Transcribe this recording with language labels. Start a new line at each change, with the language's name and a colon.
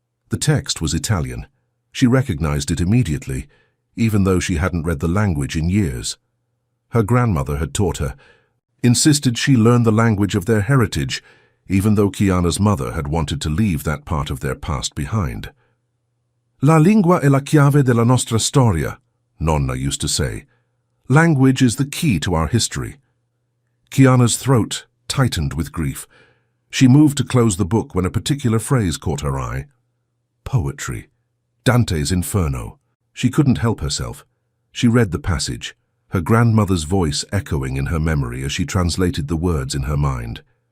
English: The text was Italian. She recognized it immediately, even though she hadn't read the language in years. Her grandmother had taught her, insisted she learn the language of their heritage, even though Kiana's mother had wanted to leave that part of their past behind.
Italian: "La lingua è la chiave della nostra storia,"
English: Nonna used to say. "Language is the key to our history." Kiana's throat tightened with grief. She moved to close the book when a particular phrase caught her eye. Poetry. Dante's Inferno. She couldn't help herself. She read the passage, her grandmother's voice echoing in her memory as she translated the words in her mind.